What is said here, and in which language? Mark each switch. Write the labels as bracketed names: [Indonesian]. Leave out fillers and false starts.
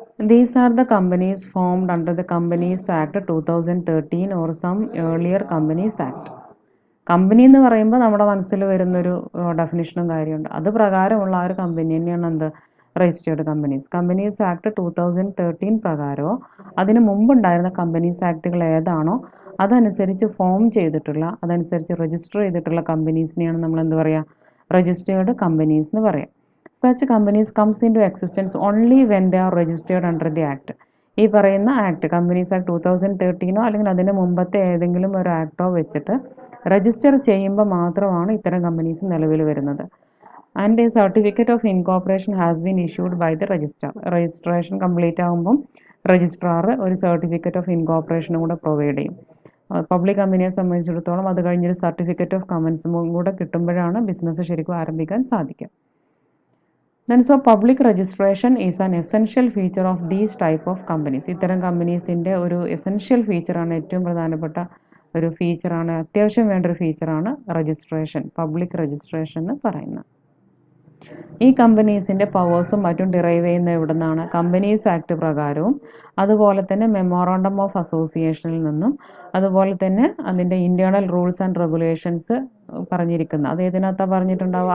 [English] These are the companies formed under the Companies Act 2013 or some earlier Companies Act. [Malayalam] Company എന്ന് പറയുമ്പോൾ നമ്മുടെ മനസ്സിൽ വരുന്നൊരു ഡെഫിനിഷനും കാര്യമുണ്ട്. അത് പ്രകാരമുള്ള ആ ഒരു കമ്പനി തന്നെയാണ് എന്ത്? Registered companies. കമ്പനീസ് ആക്ട് 2013 പ്രകാരമോ അതിന് മുമ്പുണ്ടായിരുന്ന കമ്പനീസ് ആക്ടുകൾ ഏതാണോ അതനുസരിച്ച് ഫോം ചെയ്തിട്ടുള്ള, അതനുസരിച്ച് രജിസ്റ്റർ ചെയ്തിട്ടുള്ള കമ്പനീസിനെയാണ് നമ്മൾ എന്ത് പറയുക? രജിസ്റ്റേർഡ് കമ്പനീസ് എന്ന് പറയാം. [English] Such companies comes into existence only when they are registered under the act. [Malayalam] ഈ പറയുന്ന ആക്ട്, കമ്പനീസ് ആക്ട് 2013 അല്ലെങ്കിൽ അതിന് മുമ്പത്തെ ഏതെങ്കിലും ഒരു ആക്ടോ വെച്ചിട്ട് രജിസ്റ്റർ ചെയ്യുമ്പോൾ മാത്രമാണ് ഇത്തരം കമ്പനീസ് നിലവിൽ വരുന്നത്. [English] And a certificate of incorporation has been issued by the registrar. [Malayalam] Registration complete ആകുമ്പം രജിസ്ട്രാർ ഒരു സർട്ടിഫിക്കറ്റ് ഓഫ് ഇൻകോർപ്പറേഷനും കൂടെ പ്രൊവൈഡ് ചെയ്യും. പബ്ലിക് കമ്പനിയെ സംബന്ധിച്ചിടത്തോളം അത് കഴിഞ്ഞൊരു സർട്ടിഫിക്കറ്റ് ഓഫ് കമൻസും കൂടെ കിട്ടുമ്പോഴാണ് ബിസിനസ് ശരിക്കും ആരംഭിക്കാൻ സാധിക്കുക. [English] Then so public registration is an essential feature of these type of companies. [Malayalam] ഇത്തരം കമ്പനീസിൻ്റെ ഒരു എസെൻഷ്യൽ ഫീച്ചറാണ്, ഏറ്റവും പ്രധാനപ്പെട്ട ഒരു ഫീച്ചറാണ്, അത്യാവശ്യം വേണ്ട ഒരു ഫീച്ചറാണ് രജിസ്ട്രേഷൻ, പബ്ലിക് രജിസ്ട്രേഷൻ എന്ന് പറയുന്നത്. ഈ കമ്പനീസിൻ്റെ പവേഴ്സും മറ്റും ഡിറൈവ് ചെയ്യുന്ന എവിടെ നിന്നാണ്? കമ്പനീസ് ആക്ട് പ്രകാരവും അതുപോലെ തന്നെ മെമ്മോറാണ്ടം ഓഫ് അസോസിയേഷനിൽ നിന്നും അതുപോലെ തന്നെ അതിൻ്റെ ഇൻറ്റേർണൽ റൂൾസ് ആൻഡ് റെഗുലേഷൻസ് പറഞ്ഞിരിക്കുന്ന, അത് ഏതിനകത്താണ് പറഞ്ഞിട്ടുണ്ടാവുക?